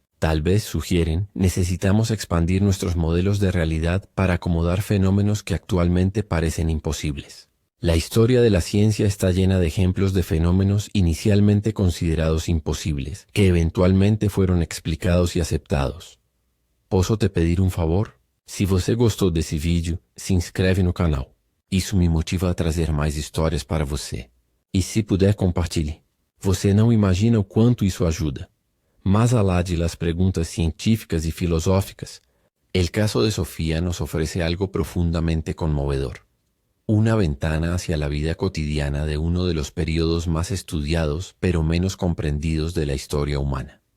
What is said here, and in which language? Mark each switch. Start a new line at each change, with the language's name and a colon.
Spanish: Tal vez, sugieren, necesitamos expandir nuestros modelos de realidad para acomodar fenómenos que actualmente parecen imposibles. La historia de la ciencia está llena de ejemplos de fenómenos inicialmente considerados imposibles, que eventualmente fueron explicados y aceptados.
Portuguese: ¿Posso te pedir un favor? Se você gostou desse vídeo, se inscreve no canal. Isso me motiva a trazer mais histórias para você. E se puder, compartilhe. Você não imagina o quanto isso ajuda.
Spanish: Más allá de las preguntas científicas y filosóficas, el caso de Sofía nos ofrece algo profundamente conmovedor. Una ventana hacia la vida cotidiana de uno de los periodos más estudiados pero menos comprendidos de la historia humana.